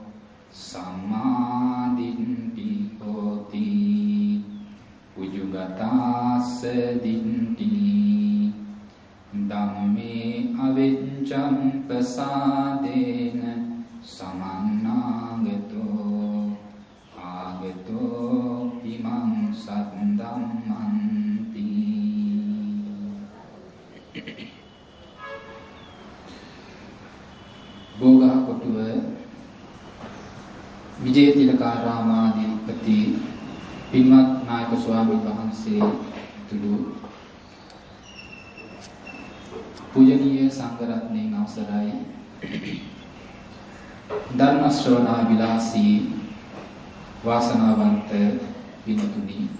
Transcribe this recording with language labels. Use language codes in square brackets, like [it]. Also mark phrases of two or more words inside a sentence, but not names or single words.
[pi] සම්මාදිට්ඨි හෝති උජුගතාස්ස දිට්ඨි ධම්මේ අවිච්ඡං ප්‍රසාදේන සමන්නාගතෝ ආගතෝ ඉමං සද්දම්මන්ති. [si] බෝගහකොටුව විජේතිලකාරාමාධිපති පින්වත් නායක ස්වාමීන් වහන්සේ තුළු පූජනීය සංඝරත්නයන් අවසරයි ධර්ම ශ්‍රවණා විලාසී වාසනාවන්ත විනතුනි